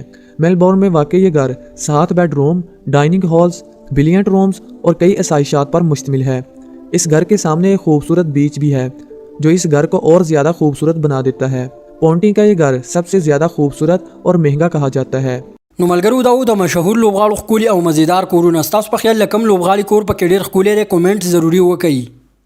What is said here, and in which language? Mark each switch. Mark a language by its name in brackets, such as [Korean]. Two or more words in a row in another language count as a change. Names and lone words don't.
[Hindi] मेलबोर्न में वाकई ये घर 7 बेडरूम, डाइनिंग हॉल्स, बिलियर्ड रूम्स और कई आसाइशात पर मुश्तमिल है। इस घर के सामने एक खूबसूरत बीच भी है जो इस घर को और ज़्यादा खूबसूरत बना देता है। पॉन्टिंग का ये घर सबसे ज़्यादा खूबसूरत और महंगा कहा जाता है। [Pashto] نو ملګرو دا و د مشهور لوبغاړو ښکلي او مزیدار کورونه ستاسو په خیال له کوم لوبغاړي کور پکې ډېر ښکلی دی؟ کومنټ ضروري وکړئ.